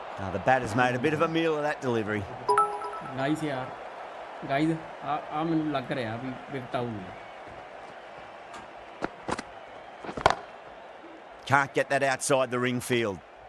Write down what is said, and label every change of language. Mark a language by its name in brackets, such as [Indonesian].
[English] Now the batter's made a bit of a meal of that delivery. Nice यार. [Punjabi] Guys, आ ਮੈਨੂੰ ਲੱਗ ਰਿਹਾ ਵੀ wicket ਆਊਗੀ. [English] Can't get that outside the ring field.